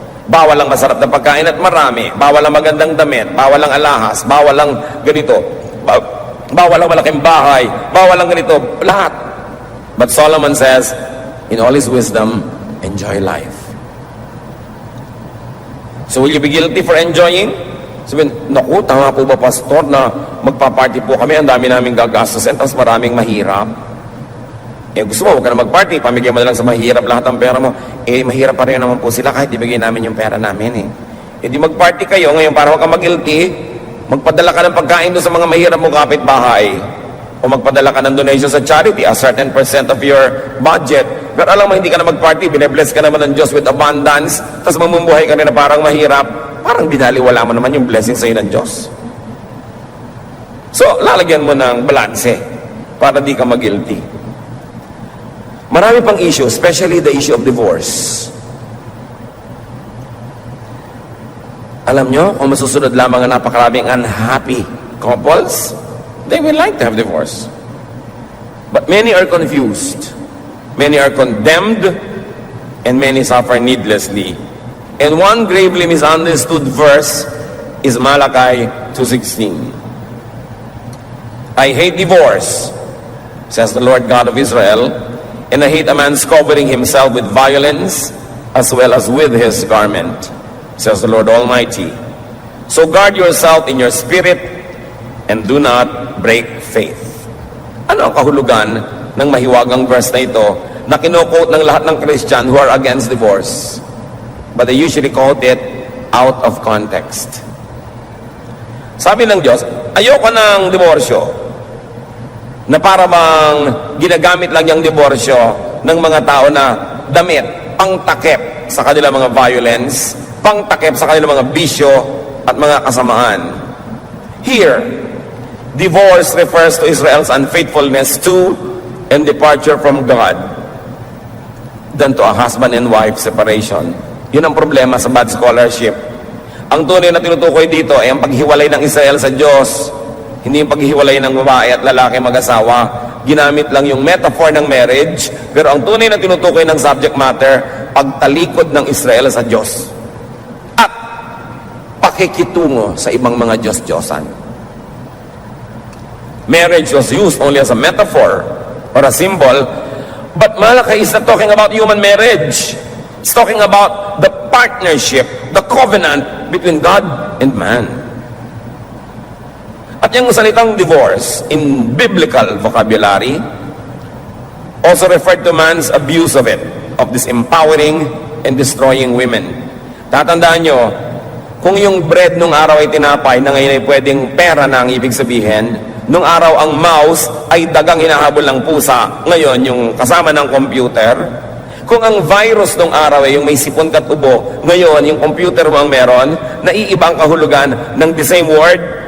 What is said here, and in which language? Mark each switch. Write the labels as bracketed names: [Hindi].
[Filipino] Bawal ang masarap na pagkain at marami. Bawal ang magandang damit. Bawal ang alahas. Bawal ang ganito. Bawal ang malaking bahay. Bawal ang ganito. Lahat. [English] But Solomon says, in all his wisdom, enjoy life. So will you be guilty for enjoying? [Filipino] Sabihin, naku, tama po ba, pastor, na magpa-party po kami, ang dami naming gagastusin, tapos maraming mahirap. Eh, gusto mo, huwag ka na mag-party, pamigyan mo na lang sa mahirap lahat ang pera mo. Eh, mahirap pa rin naman po sila kahit ibigay namin yung pera namin eh. Eh, di mag-party kayo, ngayon para huwag ka mag-guilty, magpadala ka ng pagkain doon sa mga mahirap mo kapitbahay. O magpadala ka ng donation sa charity, [English] a certain percent of your budget. [Filipino] Pero alam mo, hindi ka na mag-party, bine-bless ka naman ng Diyos [English] with abundance, [Filipino] tapos mamumuhay ka rin na parang mahirap, parang binaliwala mo naman yung blessing sa'yo ng Diyos. So, lalagyan mo ng balanse para di ka mag-guilty. Marami pang [English] issue, especially the issue of divorce. [Filipino] Alam nyo, kung masusunod lamang ang napakaraming [English] unhappy couples, they will like to have divorce. But many are confused. Many are condemned, and many suffer needlessly. And one gravely misunderstood verse is Malachi 2:16. I hate divorce, says the Lord God of Israel, and I hate a man's covering himself with violence as well as with his garment, says the Lord Almighty. So guard yourself in your spirit and do not break faith. [Filipino] Ano ang kahulugan ng mahiwagang verse na ito na kino-quote ng lahat ng Christian [English] who are against divorce? But they usually quote it out of context. [Filipino] Sabi ng Diyos, ayoko ng diborsyo na para bang ginagamit lang yung diborsyo ng mga tao na damit, pangtakip sa kanilang mga violence, pangtakip sa kanilang mga bisyo at mga kasamaan. [English] Here, divorce refers to Israel's unfaithfulness to and departure from God than to a husband and wife separation. [Filipino] Yun ang problema sa [English] bad scholarship. [Filipino] Ang tunay na tinutukoy dito ay ang paghiwalay ng Israel sa Diyos, hindi yung paghiwalay ng babae at lalaki mag-asawa. Ginamit lang yung metaphor ng marriage, pero ang tunay na tinutukoy ng subject matter, pagtalikod ng Israel sa Diyos at pakikitungo sa ibang mga Diyos-Diyosan. [English] Marriage was used only as a metaphor or a symbol, but Malachi is not talking about human marriage. It's talking about the partnership, the covenant between God and man. [Filipino] At yung salitang [English] divorce in biblical vocabulary also referred to man's abuse of it, of disempowering and destroying women. [Filipino] Tatandaan nyo, kung yung bread nung araw ay tinapay na ngayon ay pwedeng pera na ang ibig sabihin, nung araw ang mouse ay dagang hinahabol ng pusa, ngayon yung kasama ng computer. Kung ang virus nung araw ay yung may sipon at ubo, ngayon yung computer mo ang meron, naiiba ang kahulugan ng [English] the same word.